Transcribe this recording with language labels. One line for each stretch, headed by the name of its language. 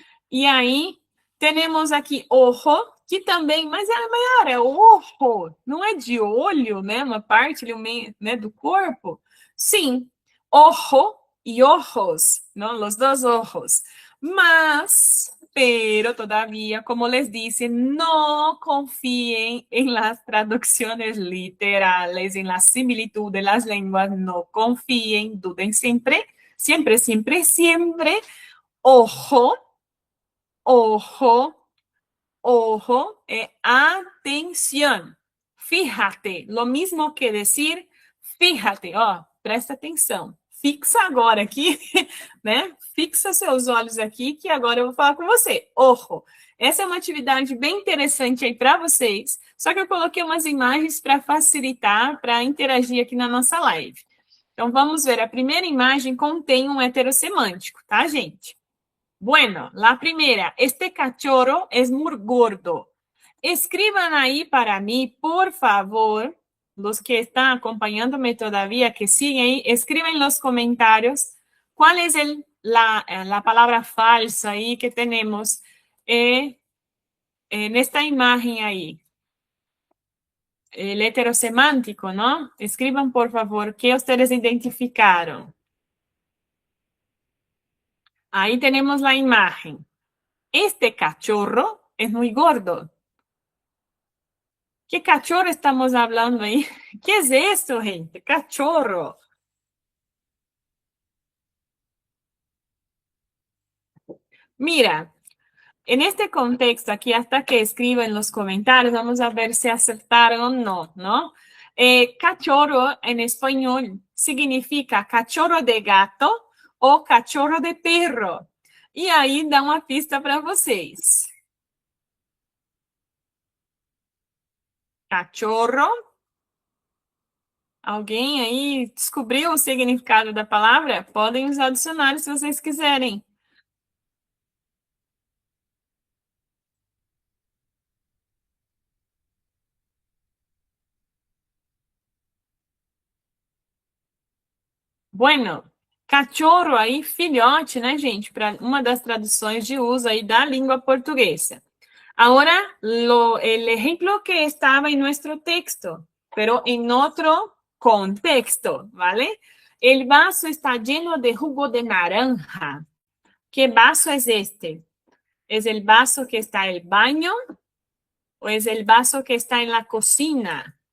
Portuguese: E aí, temos aqui ojo, que também, mas é ojo, não é de olho, né? Uma parte ali, né, do corpo. Sim, ojo e ojos, não?
Spanish: Los dos ojos. Mas, pero todavía, como les dice, no confíen en las traducciones literales, en la similitud de las lenguas, no confíen, duden siempre, siempre, siempre, siempre. Ojo, ojo, ojo, atención. Fíjate, lo mismo que decir fíjate, ó,
Portuguese: presta atenção. Fixa agora aqui, né? Fixa seus olhos aqui, que agora eu vou falar com você. Ojo. Essa é uma atividade bem interessante aí para vocês, só que eu coloquei umas imagens para facilitar, para interagir aqui na nossa live. Então, vamos ver. A primeira imagem contém um heterossemântico, tá, gente?
Spanish: Bueno, la primera, este cachorro es muy gordo. Escriban ahí para mí, por favor, los que están acompañándome todavía, que siguen ahí, escriben en los comentarios cuál es la palabra falsa ahí que tenemos en esta imagen ahí. El heterosemántico, ¿no? Escriban, por favor, qué ustedes identificaron. Ahí tenemos la imagen. Este cachorro es muy gordo. ¿Qué cachorro estamos hablando ahí? ¿Qué es esto, gente? Cachorro. Mira, en este contexto aquí, hasta que escribo en los comentarios, vamos a ver si acertaron o no, ¿no? Cachorro en español significa cachorro de gato o cachorro de perro.
Portuguese: E aí dá uma pista para vocês. Cachorro. Alguém aí descobriu o significado da palavra? Podem usar o dicionário se vocês quiserem. Bueno, cachorro aí, filhote, né, gente? Para uma das traduções de uso aí da língua portuguesa.
Spanish: Ahora, el ejemplo que estaba en nuestro texto, pero en otro contexto, ¿vale? El vaso está lleno de jugo de naranja. ¿Qué vaso es este? ¿Es el vaso que está en el baño o es el vaso que está en la cocina?